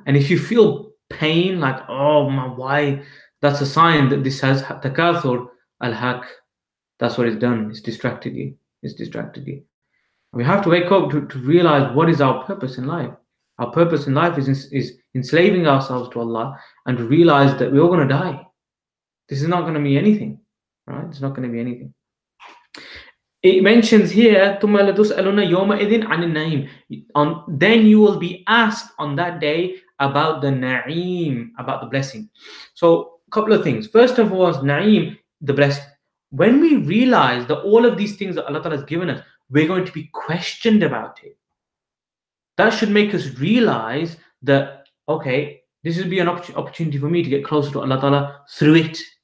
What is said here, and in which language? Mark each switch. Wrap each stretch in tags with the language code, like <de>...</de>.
<en>And if you feel pain, oh my, why? That's a sign that this has takathur al-haq. That's what it's done. It's distracted you. We have to wake up to realize what is our purpose in life. Our purpose in life is enslaving ourselves to Allah, and realize that we're all going to die. This is not going to be anything, right? It's not going to be anything. It mentions here,</en> <ar>ثُمَّ لَتُسْأَلُنَّ يَوْمَئِذٍ عَنِ النَّعِيمِ.</ar> <en>Then you will be asked on that day about the na'im, about the blessing. So, a couple of things. First of all, na'im, the blessing. When we realize that all of these things that Allah Ta'ala has given us, we're going to be questioned about it. That should make us realize that, okay, this will be an opportunity for me to get closer to Allah Ta'ala through it.</en>